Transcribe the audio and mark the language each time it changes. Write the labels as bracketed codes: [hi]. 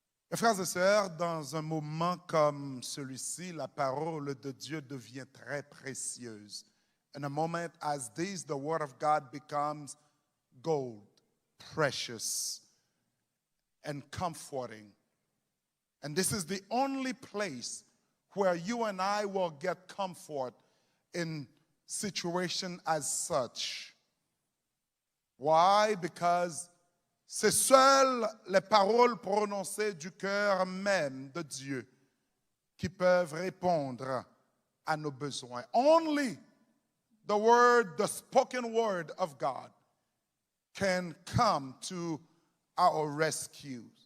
[fr] Mes frères et sœurs, dans un moment comme celui-ci, la parole de Dieu devient très précieuse. [en] In a moment as this, the word of God becomes gold, precious, and comforting. And this is the only place where you and I will get comfort in situation as such. Why? [fr] Because c'est seules les paroles prononcées du cœur même de Dieu qui peuvent répondre à nos besoins. [en] Only the spoken word of God can come to our rescue.